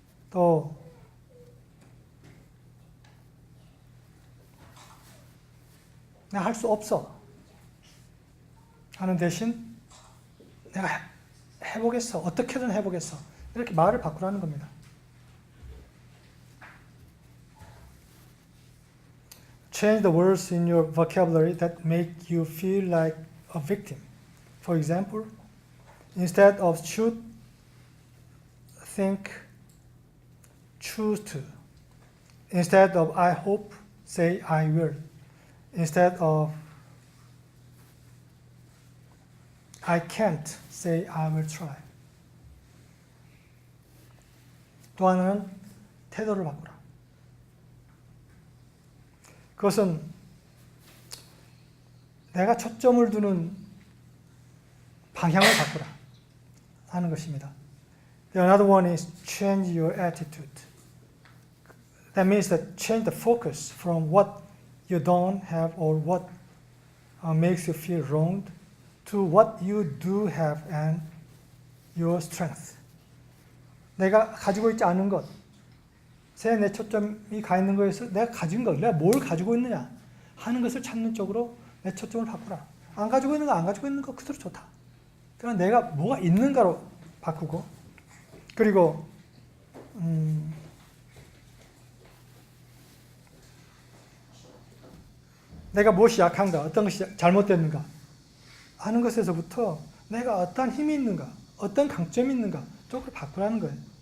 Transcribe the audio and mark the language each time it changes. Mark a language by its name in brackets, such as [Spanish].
[Korean] 또 내가 할 수 없어 하는 대신 내가 해보겠어. 어떻게든 해보겠어. 이렇게 말을 바꾸라는 겁니다. [English] Change the words in your vocabulary that make you feel like a victim. For example, instead of should, think, choose to. Instead of I hope, say I will. Instead of I can't say I will try. [Korean] 또 하나는 태도를 바꾸라. 그것은 내가 초점을 두는 방향을 바꾸라 하는 것입니다. [English] Another one is change your attitude. That means that change the focus from what you don't have or what makes you feel wronged to what you do have and your strength. [Korean] 내가 가지고 있지 않은 것, 내 초점이 가 있는 것에서 내가 가진 것, 내가 뭘 가지고 있느냐 하는 것을 찾는 쪽으로 내 초점을 바꾸라. 안 가지고 있는 거, 안 가지고 있는 거 그대로 좋다. 그러나 내가 뭐가 있는가로 바꾸고, 그리고 내가 무엇이 약한가, 어떤 것이 잘못됐는가 하는 것에서부터 내가 어떤 힘이 있는가, 어떤 강점이 있는가 쪽을 바꾸라는 거예요.